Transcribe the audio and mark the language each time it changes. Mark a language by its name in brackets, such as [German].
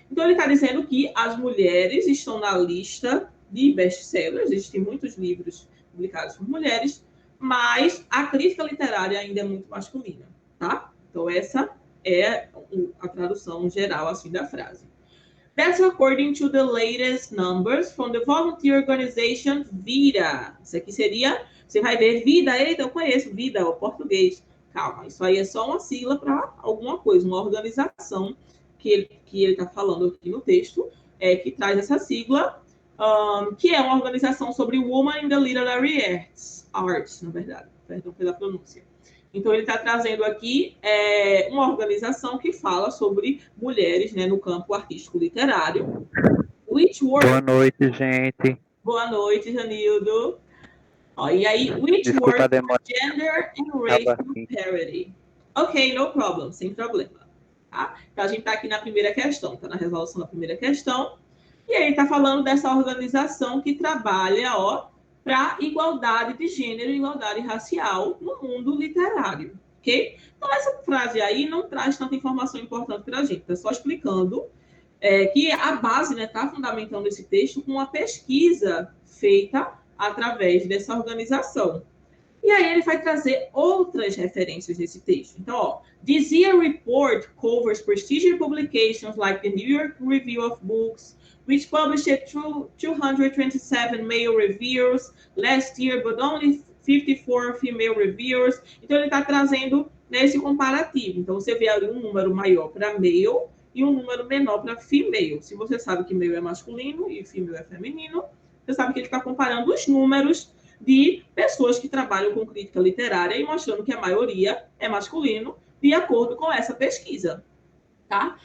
[Portuguese] Então, ele está dizendo que as mulheres estão na lista de best-sellers, existem muitos livros publicados por mulheres, mas a crítica literária ainda é muito masculina, tá? Então, essa é a tradução geral assim da frase. [English] That's according to the latest numbers from the volunteer organization VIDA. [Portuguese] Isso aqui seria, você vai ver VIDA, eita, eu conheço VIDA, o português. Calma, isso aí é só uma sigla para alguma coisa, uma organização que ele está falando aqui no texto, que traz essa sigla, que é uma organização sobre Women in the Literary Arts, na verdade, perdão pela pronúncia. Então, ele está trazendo aqui uma organização que fala sobre mulheres, né, no campo artístico literário. [English] Which word... [Portuguese] Boa noite, gente. Boa noite, Janildo. E aí, [English] which word for gender and racial parity? [Portuguese] Ok, [English] no problem, [Portuguese] sem problema. Tá? Então, a gente está aqui na primeira questão, está na resolução da primeira questão. E aí, está falando dessa organização que trabalha, para igualdade de gênero e igualdade racial no mundo literário, ok? Então, essa frase aí não traz tanta informação importante para a gente, está só explicando que a base está, né, fundamentando esse texto com uma pesquisa feita através dessa organização. E aí ele vai trazer outras referências desse texto. Então, [English] this year report covers prestigious publications like the New York Review of Books, which published 227 male reviewers last year, but only 54 female reviewers. [Portuguese] Então, ele está trazendo, né, esse comparativo. Então, você vê ali um número maior para male e um número menor para female. Se você sabe que male é masculino e female é feminino, você sabe que ele está comparando os números de pessoas que trabalham com crítica literária e mostrando que a maioria é masculino, de acordo com essa pesquisa. Tá?